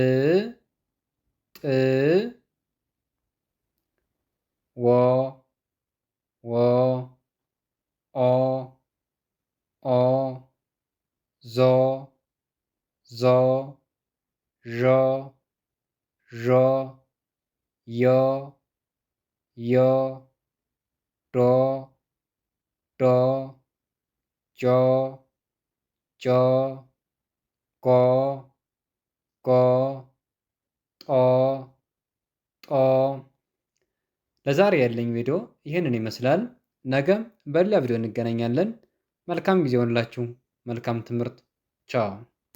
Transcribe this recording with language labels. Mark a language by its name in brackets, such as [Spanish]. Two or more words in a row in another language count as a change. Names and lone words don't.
[Amharic] ጥ ወ ወ ኦ ኦ ዞ ዞ ዦ ዦ ዮ ዮ ዶ ዶ ጆ ጆ ጎ ጎ ጦ ጦ ለዛሬ ያለኝ ቪዲዮ ይህንን ይመስላል። ነገም በሌላ ቪዲዮ እንገናኛለን። መልካም ጊዜ ይሆንላችሁ። መልካም ትምህርት። ቻው